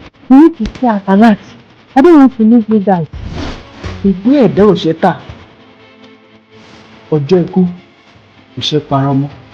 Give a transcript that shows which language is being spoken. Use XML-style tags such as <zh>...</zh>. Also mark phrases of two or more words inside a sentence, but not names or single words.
<en>You need to stay at alert. I don't want to lose you guys.</en> <yo>Ìgbé ẹ̀dá ò ṣe tà. Ọjọ́ ikú kò ṣe parọ́ mọ́.</yo>